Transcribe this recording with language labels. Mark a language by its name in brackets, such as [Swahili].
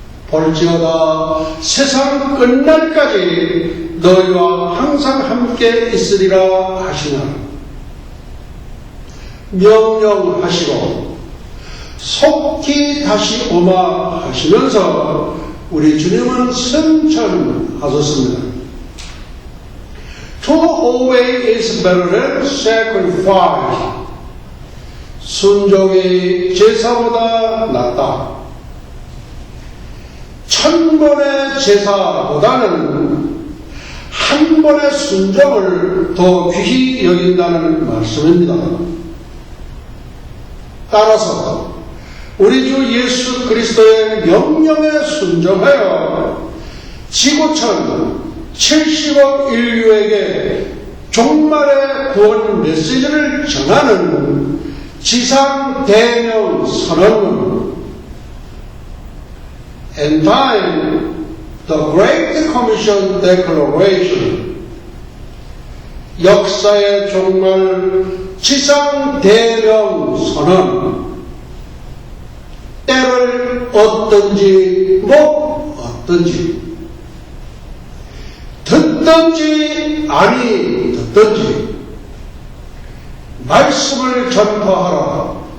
[Korean] 볼지어다 세상 끝날까지 너희와 항상 함께 있으리라 하시나. 명령하시고 속히 다시 오마 하시면서 우리 주님은 승천하셨습니다. [English] To obey is better than sacrifice. [Korean] 순종이 제사보다 낫다. 1000번의 제사보다는 한 번의 순종을 더 귀히 여긴다는 말씀입니다. 따라서 우리 주 예수 그리스도의 명령에 순종하여 지구촌 70억 인류에게 종말의 구원 메시지를 전하는 지상 대명 선언문. [English] And time, the Great Commission Declaration. [Korean] 역사의 종말 지상 대명 선언. 때를 얻든지 못 얻든지 듣든지 아니 듣든지 말씀을 전파하라.